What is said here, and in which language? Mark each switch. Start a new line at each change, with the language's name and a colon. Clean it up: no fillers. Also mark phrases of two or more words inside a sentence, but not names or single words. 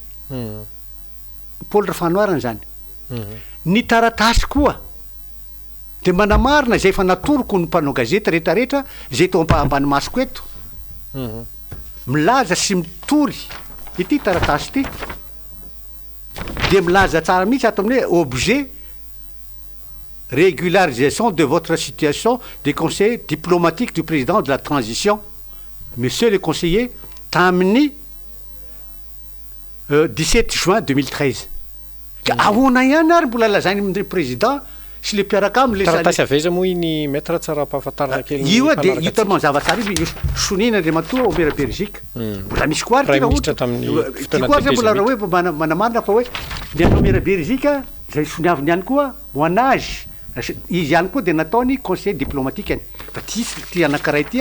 Malagasy: Paul Rafanoarana zany ny taratasy koa de manamarina zay efa natoroko ny mpanao gazety rehetrarehetra zay tao ambany masoko eto milaza sy mitory ity taratasy ity de milaza tsara mihitsy ato amin'ny hoe
French: objet régularisation de votre situation des conseillers diplomatiques du président de la transition monsieur le conseiller
Malagasy: tamin'ny 17 juin 2013 ka ahoana ihany ary mbola lazainy amin'ny président sy le mpiaraka aminy taratasy aveza moa iny maître tsara ampahafantarana kely io de hita mazava tsara izy sonina andriamatoa omera Belgique mbola misy koa ary koa zay mbola raha hoe manamarina fa hoe ny omera Belgique zay soniaviny ihany koa moanage izy ihany koa de nataony
French: conseil diplomatique
Malagasy: fa ty anankiray ty